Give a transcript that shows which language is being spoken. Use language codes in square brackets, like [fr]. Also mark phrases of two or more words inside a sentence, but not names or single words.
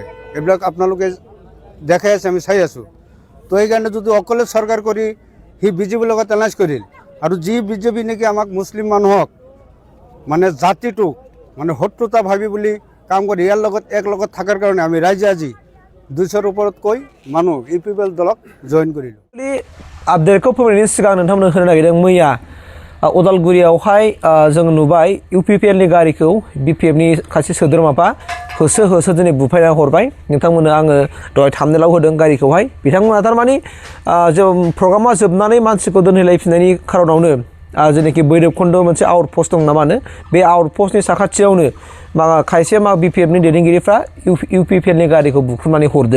[as] এইবিলাক আপোনালোকে দেখাই আছে, আমি চাই আছোঁ। তো সেইকাৰণে যদি অকলে চৰকাৰ কৰি সি বিজেপিৰ লগত এলায়েন্স কৰিল আৰু যি বিজেপি নেকি আমাক মুছলিম মানুহক মানে জাতিটোক মানে শত্ৰুতা ভাবি বুলি কাম কৰি ইয়াৰ লগত একলগত থকাৰ কাৰণে আমি ৰাইজে আজি 200ৰ ওপৰতকৈ মানুহ ইউপিপিএল দলক জইন কৰিলোঁ। [brx] आपडेटखौ फोरमायनायनि सिगां नोंथांमोननो होनो नागिरदों मैया उदालगुरियावहाय जों नुबाय इउपिपिएलनि गारिखौ बिपिएफनि खासे सोद्रोमाफा होसो दिनै बुफायना हरबाय। नोंथांमोननो आङो दहाय थाम्बनेइलाव होदों गारिखौहाय। बिथांमोना थारमाने जों प्रग्रामा जोबनानै मानसिखौ दोनहैलायफिननायनि खारनावनो जेनाखि भैरबखुन्द मोनसे आउटपस्ट दं नामानो बे आउटपस्टनि साखाथियावनो खायसे बिपिएफनि दैदेनगिरिफ्रा इउपिपिएलनि गारिखौ बुख्रुबनानै हरदों।